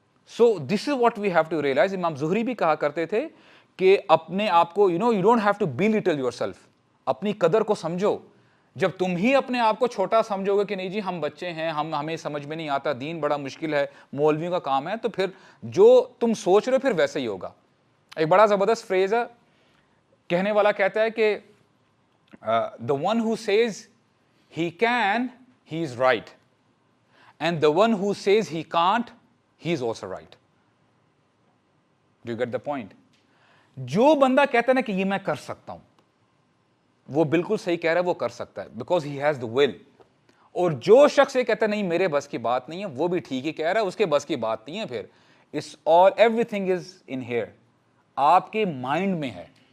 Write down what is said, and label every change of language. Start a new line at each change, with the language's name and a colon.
English: So this is what we have to realise.
Urdu: امام زہری بھی کہا کرتے تھے کہ اپنے آپ کو,
English: you don't have to belittle your self,
Urdu: اپنی قدر کو سمجھو. جب تم ہی اپنے آپ کو چھوٹا سمجھو گے کہ نہیں جی ہم بچے ہیں, ہمیں سمجھ میں نہیں آتا, دین بڑا مشکل ہے, مولویوں کا کام ہے, تو پھر جو تم سوچ رہے ہو پھر ویسے ہی ہوگا. ایک بڑا زبردست فریز ہے, کہنے والا کہتا ہے کہ
English: the one who says he can, he is right, and the one who says he can't, he is also right. Do you get the point?
Urdu: جو بندہ کہتا ہے نا کہ یہ میں کر سکتا ہوں, وہ بالکل صحیح کہہ رہا ہے, وہ کر سکتا ہے
English: because he has the will.
Urdu: اور جو شخص یہ کہتا ہے نہیں میرے بس کی بات نہیں ہے, وہ بھی ٹھیک ہی کہہ رہا ہے, اس کے بس کی بات نہیں ہے. پھر
English: it's all, everything is in here,
Urdu: آپ کے مائنڈ میں ہے.